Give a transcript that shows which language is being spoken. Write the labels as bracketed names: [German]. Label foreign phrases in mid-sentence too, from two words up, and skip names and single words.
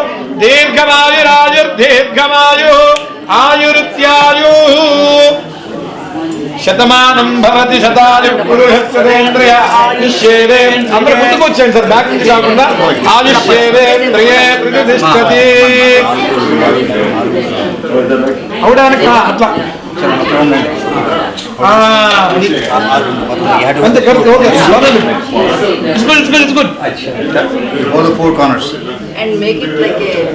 [Sanskrit] दीर्घमायुरायुर्दीर्घमायुः आयुरित्यायुः शतमानं भवति शतायुः पुरुषस्येन्द्रिय आयुष्येवेन्द्रिये [Telugu] అందరూ ముందుకు వచ్చేయండి సార్ బ్యాక్ నుంచి కాకుండా [Sanskrit] ఆయుష్యేవేంద్రియే ప్రతిష్టతి [Telugu] అవడానికి అట్లా అంతే కరెక్ట్ [English] okay it's good All the four corners. And make it like a